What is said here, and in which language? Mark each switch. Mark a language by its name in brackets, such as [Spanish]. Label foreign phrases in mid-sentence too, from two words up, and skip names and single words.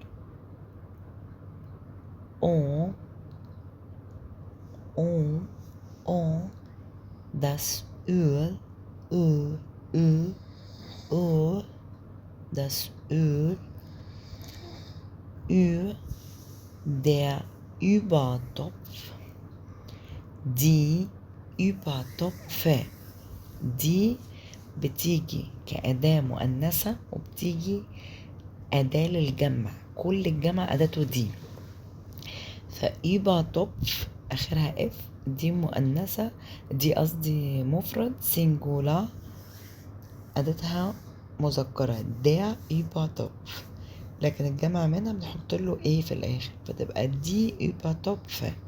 [German] O, das Öl. Ö, das Öl. Ü, der Übertopf. die Übertopfe. [Arabic] دي بتيجي كأداة مؤنثة وبتيجي أداة للجمع، كل الجمع أداته دي. فübertopf آخرها اف، دي مؤنثة، دي قصدي مفرد سينجولا أداتها مذكرة [German] der Übertopf، [Arabic] لكن الجمع منها بنحط له ايه في الآخر فتبقى [German] die Übertopfe.